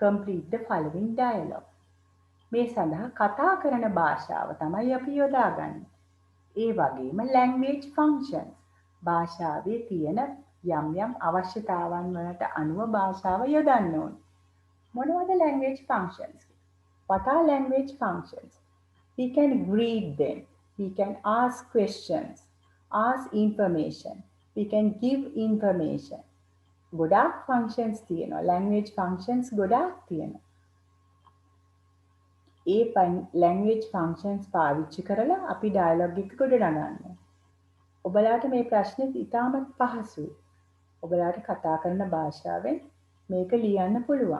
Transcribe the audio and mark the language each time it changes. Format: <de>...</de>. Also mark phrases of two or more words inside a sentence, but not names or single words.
<en>Complete the following dialogue.</en> <si>මේ සඳහා කතා කරන භාෂාව තමයි අපි යොදාගන්නේ. ඒ වගේම</si> <en>language functions.</en> <si>භාෂාවේ තියෙන යම් යම් අවශ්‍යතාවන් වලට අනුව භාෂාව යොදන්න ඕනේ. මොනවද</si> <en>language functions? What are language functions? We can greet them. We can ask questions, ask information. We can give information.</en> <si>ගොඩාක් functions තියෙනවා.</si> <en>language functions</en> <si>ගොඩාක් තියෙනවා. ඒ</si> <en>language functions</en> <si>පාවිච්චි කරලා අපි dialogue එක ගොඩනගන්න. ඔබලාට මේ ප්‍රශ්නේ ඉතාමත් පහසුයි. ඔබලාට කතා කරන භාෂාවෙන් මේක ලියන්න පුළුවන්.</si>